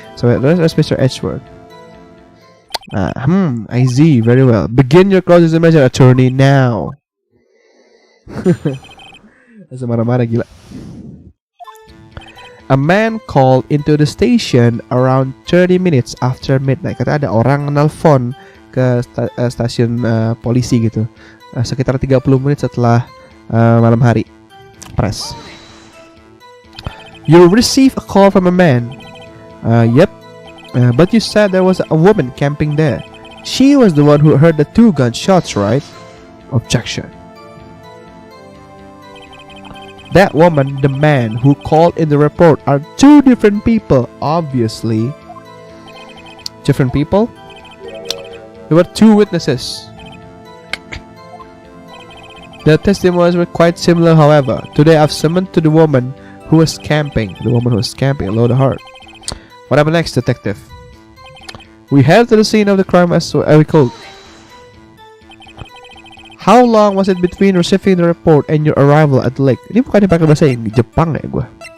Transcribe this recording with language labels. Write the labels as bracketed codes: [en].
[en] So, that's Mr. Edgeworth. I see. Very well. Begin your cross-examination, attorney, now. [id] Asa marah-marah, gila. [en] A man called into the station around 30 minutes after midnight. [id] Kata ada orang nelfon ke stasiun polisi gitu. Sekitar 30 menit setelah malam hari. Press. [en] You receive a call from a man. Yep. But you said there was a woman camping there. She was the one who heard the 2 gunshots, right? Objection. That woman, the man who called in the report are 2 different people, obviously. Different people? There were 2 witnesses. The testimonies were quite similar, however. Today I've summoned to the woman who was camping. The woman who was camping, load of heart. What happened next, detective? We head to the scene of the crime as recalled. How long was it between receiving the report and your arrival at the lake? [id] Ini bukannya pakai bahasa Jepang ya gua?